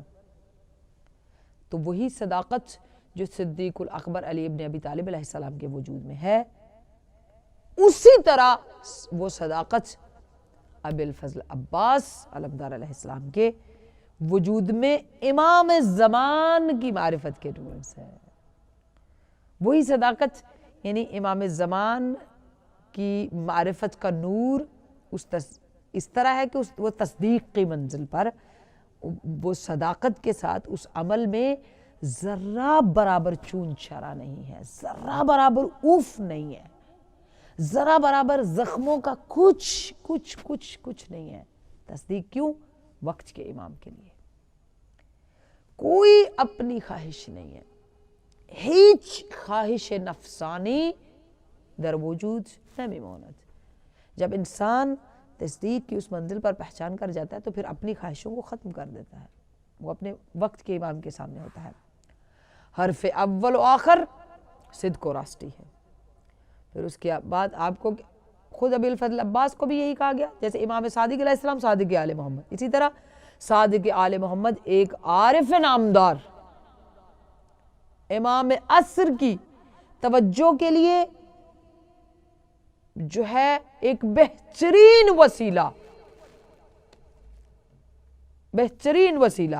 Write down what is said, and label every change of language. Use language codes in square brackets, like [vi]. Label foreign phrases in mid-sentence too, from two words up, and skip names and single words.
[ur] تو وہی صداقت جو صدیق الاکبر علی ابن ابی طالب علیہ السلام کے وجود میں ہے, اسی طرح وہ صداقت ابی الفضل عباس علمدار علیہ السلام کے وجود میں امام زمان کی معرفت کے نور سے ہے. وہی صداقت یعنی امام زمان کی معرفت کا نور اس طرح ہے کہ وہ تصدیق کی منزل پر وہ صداقت کے ساتھ اس عمل میں ذرہ برابر چون چرا نہیں ہے, ذرہ برابر اوف نہیں ہے, ذرہ برابر زخموں کا کچھ نہیں ہے. تصدیق کیوں؟ وقت کے امام کے لیے کوئی اپنی خواہش نہیں ہے, [fa] ہیچ خواہش نفسانی در وجود نمیماند. [ur] جب انسان تصدیق کی اس منزل پر پہچان کر جاتا ہے تو پھر اپنی خواہشوں کو ختم کر دیتا ہے, وہ اپنے وقت کے امام کے سامنے ہوتا ہے. حرف اول و آخر صدق و راستی ہے. پھر اس کے بعد آپ کو خود ابی الفضل عباس کو بھی یہی کہا گیا, جیسے امام صادق علیہ السلام صادق آل محمد, اسی طرح صادق آل محمد ایک عارف نامدار امام عصر کی توجہ کے لیے جو ہے ایک بہترین وسیلہ.